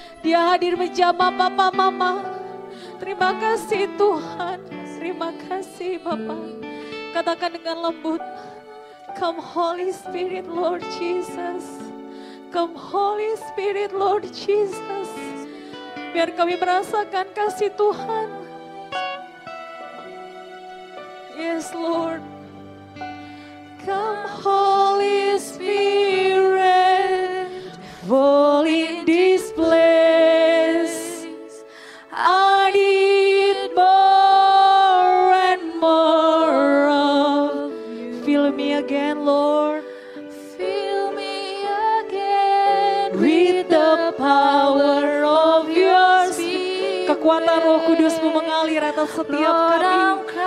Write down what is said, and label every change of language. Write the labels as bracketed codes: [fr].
[id] Dia hadir menjamah papa mama. Terima kasih Tuhan, terima kasih Bapa. Katakan dengan lembut, [en] Come Holy Spirit Lord Jesus. Come Holy Spirit Lord Jesus. [id] Biar kami merasakan kasih Tuhan. [en] Yes Lord. Come Holy Spirit, fall in this place. I need more and more of you. Fill me again, Lord. Fill me again with the power of your Spirit. [id] Kekuatan Roh Kudus-Mu mengalir atas setiap kami.